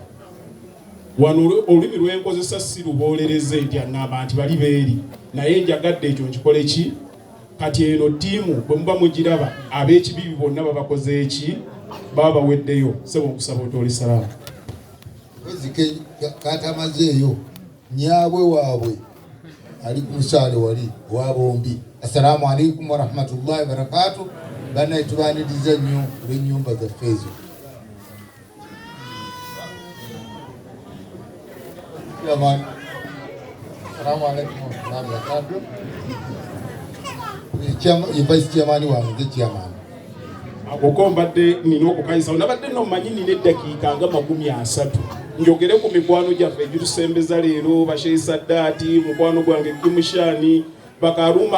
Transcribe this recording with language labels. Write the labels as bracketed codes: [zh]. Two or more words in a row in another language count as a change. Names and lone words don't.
[lg] Wano olulimi lwenkozesa si luboolereze nti aŋŋamba nti bali beeri, naye njagadde ekyo nkikole ki? Kati eno ttiimu bwe muba mugiraba ab'ekibibi bonna babakoze eki? Baba weddeyo. Sebo nkusaba otoole salaamu. Wezike katamazeeyo nyaabwe waabwe ali ku musaale wali wa bombi. [ar] السلام عليكم ورحمة الله وبركاته. [lg] Bana tubaniriza nnyo olw'ennyumba zaffe ezo. Yaman. [ar] السلام عليكم ورحمة الله وبركاته. [en] Vice chairman [lg] wange chairman. Akoko mbadde nina okukayisa. Nabadde nomanyi nina eddakiika nga 30 njogere ku mikwano gyaffe egitusembeza leero, Basheyi Saddaati, mukwano gwange Kimushani, Bakaruma.